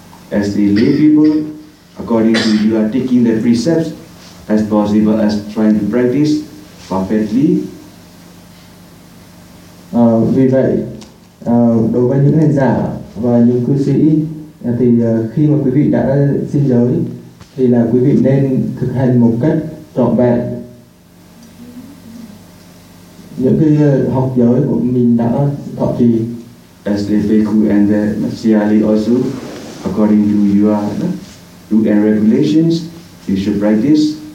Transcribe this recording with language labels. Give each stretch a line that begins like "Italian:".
English: As a lay people, according to you are taking the precepts as possible, as trying to practice perfectly.
Vietnamese: Vì vậy, đối với những hành giả và những cư sĩ thì khi mà quý vị đã xin giới thì là quý vị nên thực hành một cách trọn vẹn. Những cái học giới của mình đã thọ trì.
English: As the bhikkhu and the siyali also, according to your rule and regulations, you should practice.